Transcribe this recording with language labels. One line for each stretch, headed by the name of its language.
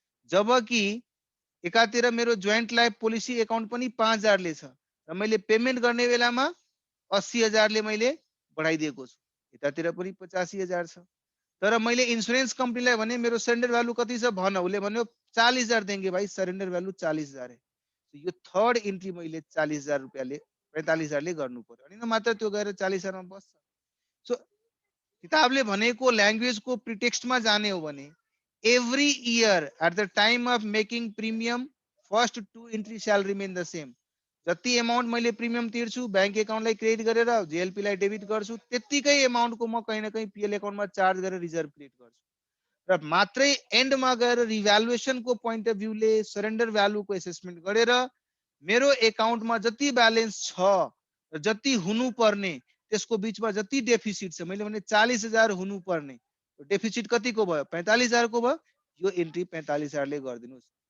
Nepali: जबकि एकातिर मेरो जोइन्ट लाइफ पोलिसी अकाउन्ट पनि 5,000 ले छ र मैले पेमेन्ट गर्ने बेलामा 80,000 ले मैले बढाइदिएको छु यतातिर पनि 85,000 छ तर मैले इन्स्योरेन्स कम्पनीलाई भने मेरो सरेन्डर भ्यालु कति छ भन उले भन्यो 40,000
Hindi: देंगे भाई
Nepali: सरेन्डर भ्यालु 40,000 है. यो थर्ड एन्ट्री मैले 40,000 रुपैयाँले 45,000ले गर्नु पर्यो अनि न मात्र त्यो गएर 40,000 मा बस्छ। सो किताबले भनेको ल्याङ्ग्वेजको प्रिटेक्स्टमा जाने हो भने
English: every year at the time of making premium first two entry shall remain the same।
Nepali: जति अमाउन्ट मैले प्रिमियम तिर्छु बैंक एकाउन्टलाई क्रेडिट गरेर जेएलपी लाई डेबिट गर्छु त्यतिकै अमाउन्टको म कहीं न कहीं पीएल एकाउन्टमा चार्ज गरेर रिजर्भ क्रिएट गर्छु र मात्रै एन्डमा गएर रिभ्यालुएसनको पोइन्ट अफ भ्यूले सरेन्डर भ्यालुको एसेसमेन्ट गरेर मेरो एकाउन्टमा जति ब्यालेन्स छ र जति हुनु पर्ने त्यसको बीचमा जति डेफिसिट छ मैले भने 40,000 हुनु पर्ने डेफिसिट कतिको भयो 45,000 को भयो यो एन्ट्री 45,000 ले गरिदिनुस्।